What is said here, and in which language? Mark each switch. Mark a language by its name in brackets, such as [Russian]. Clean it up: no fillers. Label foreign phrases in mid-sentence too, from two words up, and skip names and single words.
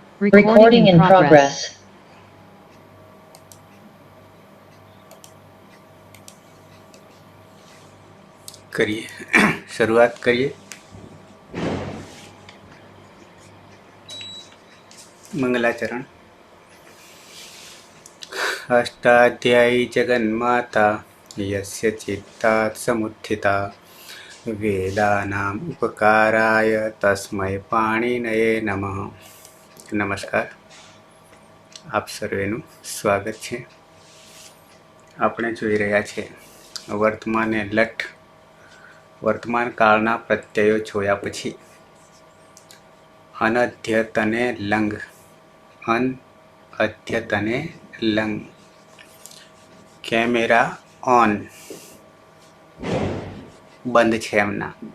[English] Recording in progress. [Hindi] करिए शुरुआत करिए। मंगलाचरण। [Sanskrit] अष्टाध्यायी जगन्माता यस्य चित्तात् समुत्थिता वेदानाम् उपकाराय तस्मै पाणिनये नमः। [Hindi] नमस्कार, [Gujarati] આપ સર્વેનું સ્વાગત છે। આપણે જોઈ રહ્યા છે વર્તમાન એ લઠ વર્તમાન કાળના પ્રત્યયો જોયા પછી અનધ્યતને લંગ અનઅધ્યતને લંગ [English] camera on [Gujarati] બંધ છે એમના।